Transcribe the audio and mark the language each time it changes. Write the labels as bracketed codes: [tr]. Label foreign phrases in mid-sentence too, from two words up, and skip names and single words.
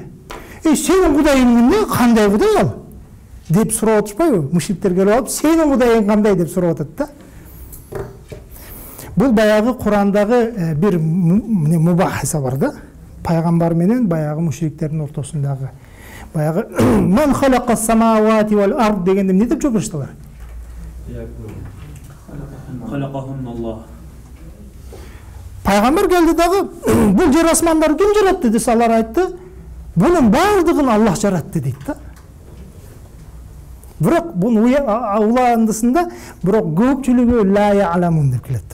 [ky] Сенин кудайың эмне? Кандай кудай ал? Деп сурап атышпайбы? Мушриктер келип алып, сенин кудайың кандай деп сурап атат да. Бул баягы Курандагы бир мубахиса бар да. Пайгамбар менен баягы мушриктердин ортосундагы. Баягы [ar] "من خلق السماوات والأرض" [ky] дегенде эмне деп жооп бериштилар? [ar] خلقهم الله. [ky] Пайгамбар келди дагы, бул жер асмандарды ким жаратты десе, алар айтты, бунун баардыгын Аллах жаратты дейт да. Бирок бунун уландысында бирок көпчүлүгү [ar] لا يعلمون [ky] деп келет.